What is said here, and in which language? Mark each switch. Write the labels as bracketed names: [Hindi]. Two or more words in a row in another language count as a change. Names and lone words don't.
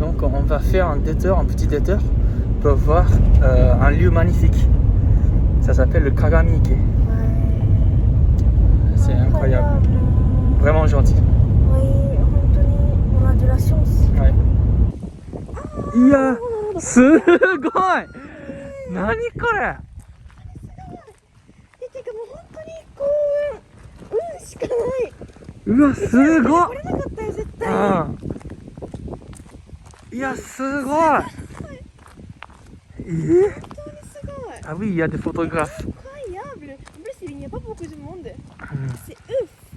[French] Donc on va faire un petit détour pour voir un lieu magnifique. Ça s'appelle le Kagamike. Ouais. C'est incroyable. Vraiment gentil. Oui, on a de la chance. Ouais. Il y a... [Japanese] すごい! 何これ? てかもう本当に幸運しかない。うわ、すごい! 来れなかったよ絶対。いや、すごい! 本当にすごい。 [French] Ah oui, il y a des photographes. Incroyable. En plus, il n'y a pas beaucoup de monde. C'est ouf.